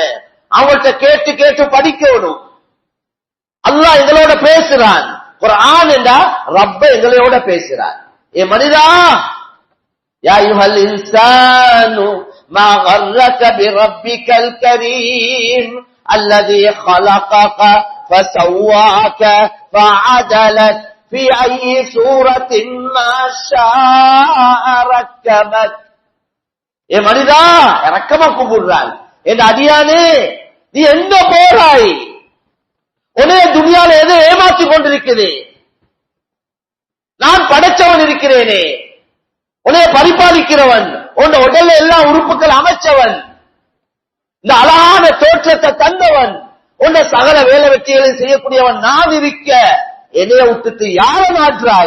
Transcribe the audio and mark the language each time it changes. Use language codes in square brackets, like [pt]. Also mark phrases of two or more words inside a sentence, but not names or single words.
[ta] அவங்கள்ட்ட கேட்டு கேட்டு படிக்கணும். அல்லாஹ் எங்களோட பேசுறான். குர்ஆன் என்றா ரப்ப எங்களோட பேசுறான். ஏ மனிதா, [ar] يا أيها الإنسان ما غرك بربك الكريم الذي خلقك فسواك فعدلك في أي سورة ما شاء ركبك. [ta] ஏ மனிதா, இரக்கமா கூப்பிடுறான். என் அடியானே, நீ எங்க போறாய்? உன்னைய துனியால எது ஏமாற்றி கொண்டிருக்குது? நான் படைச்சவன் இருக்கிறேனே, உன்னைய பரிபாலிக்கிறவன், உன் உடல்ல எல்லா உறுப்புகள் அமைச்சவன், இந்த அழகான தோற்றத்தை தந்தவன், உன்னை சகல வேலை வெற்றிகளை செய்யக்கூடியவன் நான் இருக்க என்னைய விட்டுட்டு யார மாற்றாய்?